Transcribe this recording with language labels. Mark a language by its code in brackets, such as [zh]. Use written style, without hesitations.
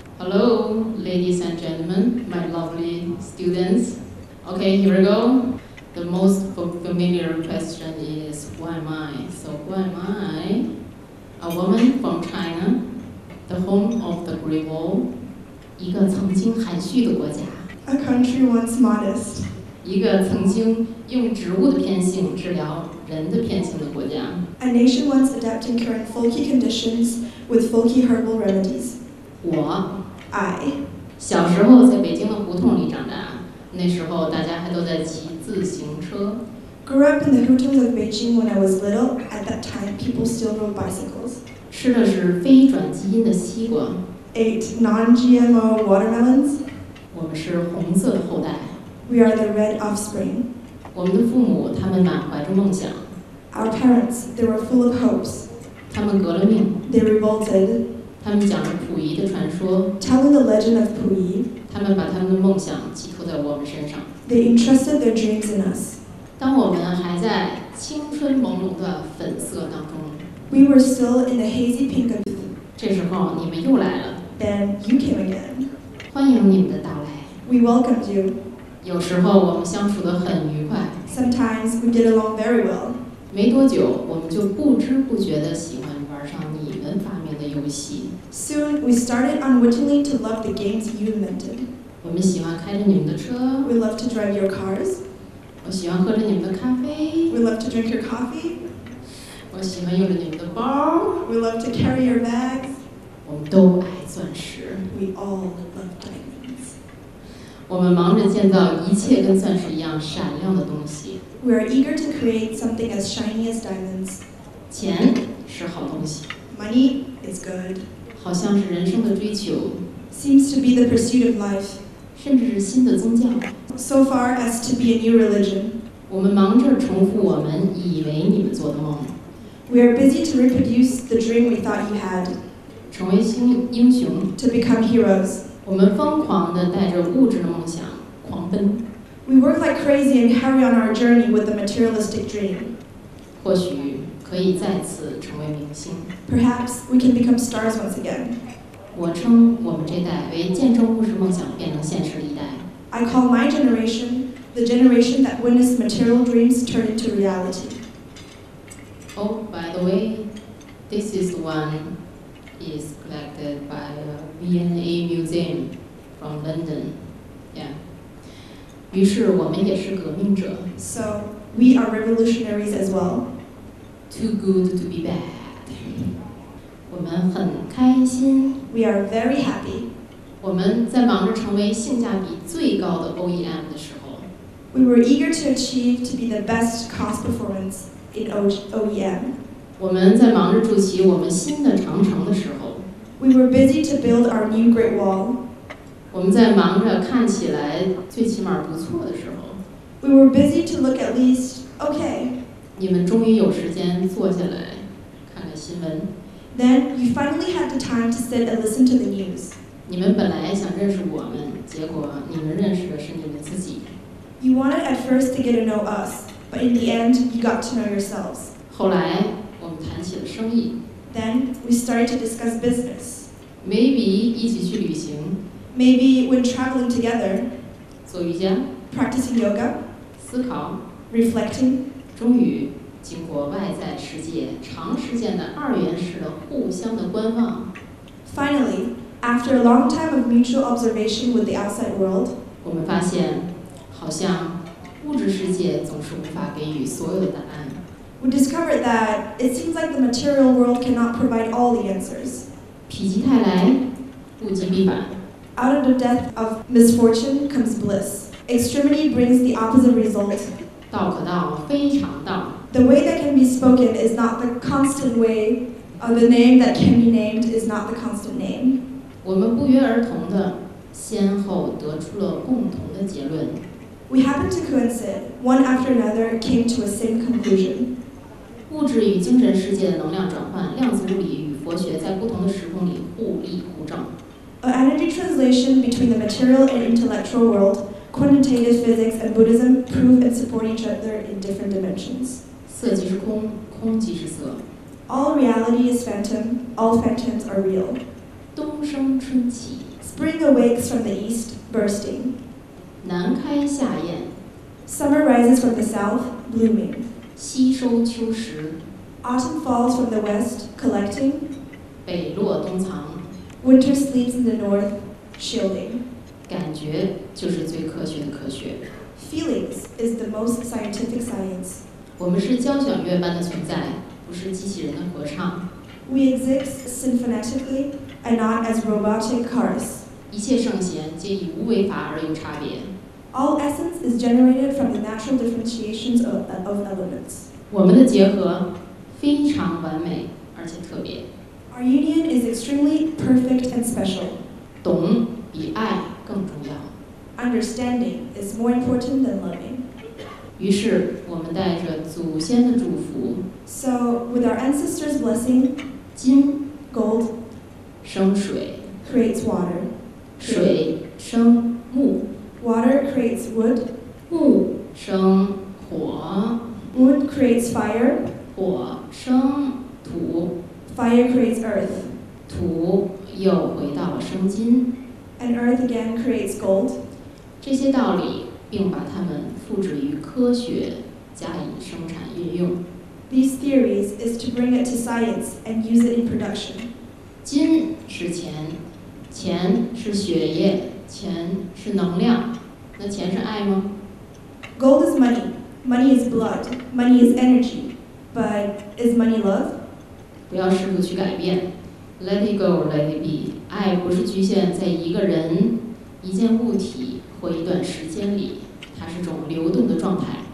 [en] Hello, ladies and gentlemen, my lovely students. Okay, here we go. The most familiar question is, who am I? So who am I? A woman from China, the home of the Great Wall, [zh] 一个曾经含蓄的国家。 [en] A country once modest. [zh] 一个曾经用植物的偏性治疗人的偏性的国家。 [en] A nation once adapting current folky conditions with folky herbal remedies. [zh] 我 [en] I [zh] 小时候在北京的胡同里长大，那时候大家还都在骑自行车。 [en] grew up in the hutongs of Beijing when I was little. At that time, people still rode bicycles. [zh] 吃的是非转基因的西瓜。 [en] Ate non-GMO watermelons. [zh] 我们是红色的后代。 [en] We are the red offspring. [zh] 我们的父母，他们满怀着梦想。 [en] Our parents, they were full of hopes. [zh] 他们革了命。 [en] They revolted. [zh] 他们讲了溥仪的传说。 [en] Telling the legend of Puyi. [zh] 他们把他们的梦想寄托在我们身上。 [en] They entrusted their dreams in us. [zh] 当我们还在青春朦胧的粉色当中。 [en] We were still in the hazy pink of youth. [zh] 这时候你们又来了。 [en] Then you came again. [zh] 欢迎你们的到来。 [en] We welcomed you. [zh] 有时候我们相处得很愉快。 [en] Sometimes we get along very well. [zh] 没多久，我们就不知不觉地喜欢玩上你们发明的游戏。 [en] Soon we started unwittingly to love the games you invented. [zh] 我们喜欢开着你们的车。 [en] We love to drive your cars. [zh] 我喜欢喝着你们的咖啡。 [en] We love to drink your coffee. [zh] 我喜欢用着你们的包。 [en] We love to carry your bags. [zh] 我们都爱钻石。 [en] We all love diamonds. [zh] 我们忙着建造一切跟钻石一样闪亮的东西。 [en] We are eager to create something as shiny as diamonds. [zh] 钱是好东西。 [en] Money is good. [zh] 好像是人生的追求。 [en] Seems to be the pursuit of life. [zh] 甚至是新的宗教。 [en] So far as to be a new religion. [zh] 我们忙着重复我们以为你们做的梦。 [en] We are busy to reproduce the dream we thought you had. [zh] 成为英雄。 [en] To become heroes. [zh] 我们疯狂地带着物质的梦想狂奔。 [en] We work like crazy and carry on our journey with the materialistic dream. [zh] 或许可以再次成为明星。 [en] Perhaps we can become stars once again. [zh] 我称我们这代为见证物质梦想变成现实的一代。 [en] I call my generation the generation that witnessed material dreams turn into reality. Oh, by the way, this is one is collected by a V&A museum from London. Yeah. [zh] 于是我们也是革命者。 [en] So we are revolutionaries as well. Too good to be bad. [zh] 我们很开心。 [en] We are very happy. [zh] 我们在忙着成为性价比最高的 OEM 的时候。 [en] We were eager to achieve to be the best cost performance in OEM. [zh] 我们在忙着筑起我们新的长城的时候。 [en] We were busy to build our new Great Wall. [zh] 我们在忙着看起来最起码不错的时候。 [en] We were busy to look at least okay. [zh] 你们终于有时间坐下来看看新闻。 [en] Then you finally had the time to sit and listen to the news. [zh] 你们本来想认识我们，结果你们认识的是你们自己。 [en] You wanted at first to get to know us, but in the end, you got to know yourselves. [zh] 后来我们谈起了生意。 [en] Then we started to discuss business. Maybe [zh] 一起去旅行， [en] Maybe when traveling together, [zh] 做瑜伽， [en] practicing yoga, [zh] 思考。 [en] reflecting. [zh] 终于，经过外在世界长时间的二元式的互相的观望， [en] Finally, after a long time of mutual observation with the outside world, [zh] 我们发现，好像物质世界总是无法给予所有的答案。 [en] we discovered that it seems like the material world cannot provide all the answers. [zh] 否极泰来，物极必反。 [en] Out of the depth of misfortune comes bliss. Extremity brings the opposite result. [zh] 道可道，非常道。 [en] The way that can be spoken is not the constant way. The name that can be named is not the constant name. [zh] 我们不约而同的，先后得出了共同的结论。 [en] We happened to coincide. One after another came to a same conclusion. [zh] 物质与精神世界的能量转换，量子物理与佛学在不同的时空里互利互证。 [en] An energy translation between the material and intellectual world, quantitative physics and Buddhism prove and support each other in different dimensions. [zh] 色即是空，空即是色。 [en] All reality is phantom. All phantoms are real. [zh] 东升春起， [en] Spring awakes from the east, bursting. [zh] 南开夏艳， [en] Summer rises from the south, blooming. [zh] 西收秋实， [en] Autumn falls from the west, collecting. [zh] 北落东藏。 [en] Winter sleeps in the north, shielding. [zh] 感觉就是最科学的科学。 [en] Feelings is the most scientific science. [zh] 我们是交响乐般的存在，不是机器人的合唱。 [en] We exist symphonetically and not as robotic chorus. [zh] 一切圣贤皆以无为法而有差别。 [en] All essence is generated from the natural differentiations of elements. [zh] 我们的结合非常完美，而且特别。 [en] Our union is extremely perfect and special. [zh] 懂比爱更重要。 [en] Understanding is more important than loving. [zh] 于是，我们带着祖先的祝福， [en] So, with our ancestors' blessing, [zh] 金 [en] gold [zh] 生水， [en] creates water. [zh] 水生木， [en] Water creates wood. [zh] 木生火， [en] Wood creates fire. [zh] 火生土， [en] Fire creates earth. [zh] 土又回到了生金。 [en] And earth again creates gold. [zh] 这些道理，并把它们复制于科学，加以生产运用。 [en] These theories is to bring it to science and use it in production. [zh] 金是钱，钱是血液，钱是能量。那钱是爱吗？ [en] Gold is money. Money is blood. Money is energy. But is money love? [zh] 不要试图去改变 [en] ，Let it go, let it be。 [zh] 爱不是局限在一个人、一件物体或一段时间里，它是种流动的状态。